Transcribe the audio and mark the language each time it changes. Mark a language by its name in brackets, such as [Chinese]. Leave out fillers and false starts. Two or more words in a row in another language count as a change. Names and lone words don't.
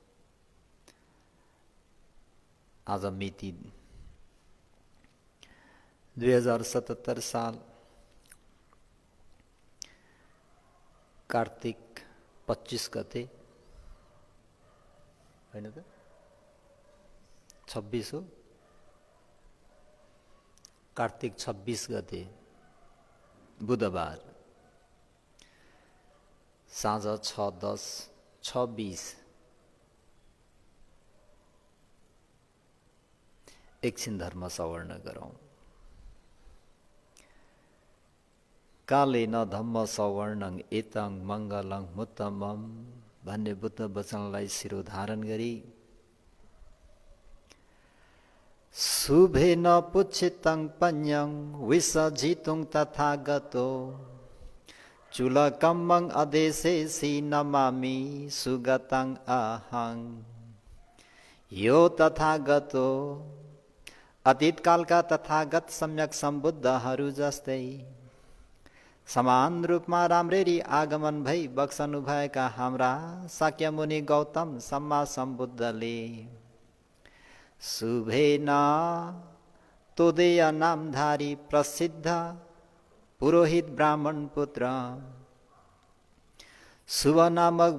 [Nepali] आज मिति 2077 साल कार्तिक 25 गते होइन त 26 हो, कार्तिक 26 गते बुधबार साँझ 6:10:26। एकछिन धर्म सवर्ण गरौँ। [Pali] कालेन धम्म सवर्णं एतं मङ्गलं मुत्तमं [Nepali] भन्ने बुद्ध वचनलाई शिरोधारण गरी [Pali] शुभेन पुच्छितं पञ्यं विसर्जितुं तथागतो चूलकम्मं अदेशेसि नमामि सुगतं अहं। [Nepali] यो तथागतो अतीतकालका तथागत सम्यक सम्बुद्धहरू जस्तै समान रूपमा राम्ररी आगमन भई बक्सनु भएका हाम्रा शाक्यमुनि गौतम सम्मा सम्बुद्धले शुभेन तोदेय नामधारी प्रसिद्ध पुरोहित ब्राह्मण पुत्र शुभ नामक